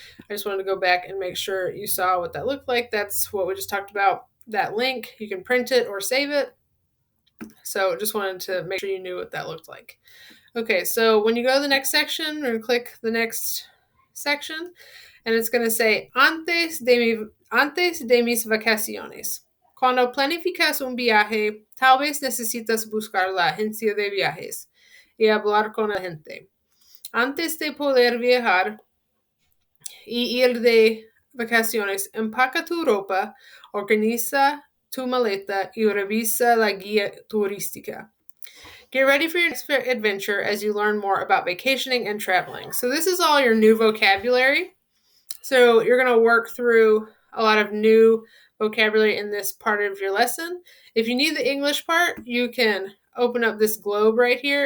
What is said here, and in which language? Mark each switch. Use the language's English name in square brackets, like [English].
[English] I just wanted to go back and make sure you saw what that looked like. That's what we just talked about, that link. You can print it or save it. So just wanted to make sure you knew what that looked like. Okay, so when you go to the next section, we're going to click the next section, and it's going to say, [Spanish] Antes de mis vacaciones. Cuando planificas un viaje, tal vez necesitas buscar la agencia de viajes y hablar con la gente. Antes de poder viajar y ir de vacaciones, empaca tu ropa, organiza tu maleta y revisa la guía turística. [English] Get ready for your next adventure as you learn more about vacationing and traveling. So this is all your new vocabulary. So you're going to work through a lot of new vocabulary in this part of your lesson. If you need the English part, you can open up this globe right here.